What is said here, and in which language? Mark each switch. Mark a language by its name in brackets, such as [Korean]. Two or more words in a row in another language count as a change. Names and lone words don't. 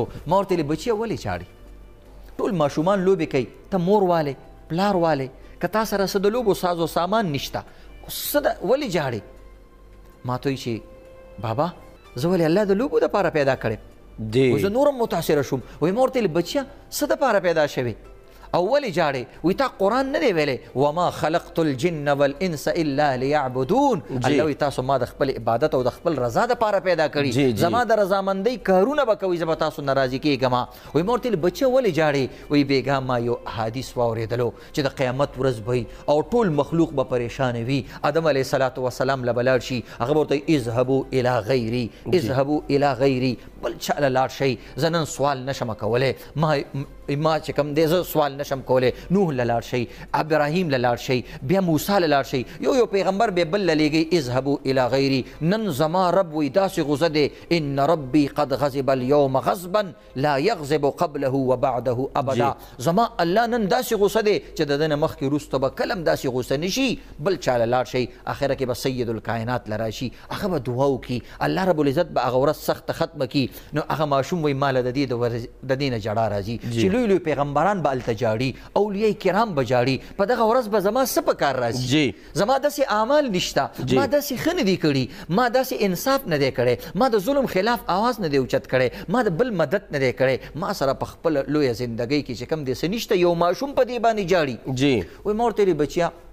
[Pashto] ما ورته ویلې بچیه ولې چاړي ټول ماشومان لوبې کوي ته مور والې پلار والے که تا سره څه د لوبو ساز و سامان نشته څه ولې جاړې؟ ما ته وایي چې بابا زه ولې الله د لوبو دپاره پیدا کړی زه نورم متاثره شوم. وایي ما ورته ویلې بچیه څه دپاره پیدا شوې او ولې جاړې؟ وایي تا قرآن نه دی ویلی [Arabic] وما خلقت الجن والانس الا لیعبدون [Pashto] الله وایي تاسو ما د خپل عبادت او د خپل رضا دپاره پیدا کړي زما د رضامندۍ کارونه به کوئ زه به تاسو نه راضي کېږم. وایي ما ورته ویلې بچیه ولې جاړې؟ وایي بېګا ما یو حدیث واورېدلو چې د قیامت ورځ به او ټول مخلوق به پریشانه وي آدم [Arabic] علیه الصلاة وسلام [Pashto] له به لاړ شي هغه به ورته [Arabic] اذهبوا الی غیري اذهبوا الی غیري [Pashto] بل چا له لاړ شئ زه نن سوال نشم کولی ما چې کوم دی زه سوال نشم کولی نوح له لاړ شئ ابراهیم له لاړ شئ بیا موسی له لاړ شئ یو پیغمبر بیا بل له لیږئ [Arabic] اذهبوا الی غیري [Pashto] نن زما رب وایي داسې غوسه دی [Arabic] ان ربي قد غضب اليوم غضبا لا یغضب قبله وبعده ابدا [Pashto] زما الله نن داسې غوسه دی چې د ده نه مخکې وروسته به کله هم داسې غوسه نشي بل چا له لاړ شئ اخره کې به سید الکائنات له راشي هغه به دعا وکړي الله [Arabic] رب العزت [Pashto] به هغه ورځ سخته ختمه کړي نو هغه ماشوم وایي ما له د دې نه جړا راځي چې لوی لوی پیغمبران به هلته جاړي اولیاء کرام به جاړي په دغه ورځ به زما څه په کار راځي زما داسې اعمال نشته ما داسې ښه نه دي کړي ما داسې انصاف نه دی کړی ما د ظلم خلاف آواز نه دی اوچت کړی ما د بل مدد نه دی کړی ما سره په خپله لویه زندګۍ کې چې کوم دی څه نشته یو ماشوم په دې باندې جاړي وایي ما ورته ویلې بچیه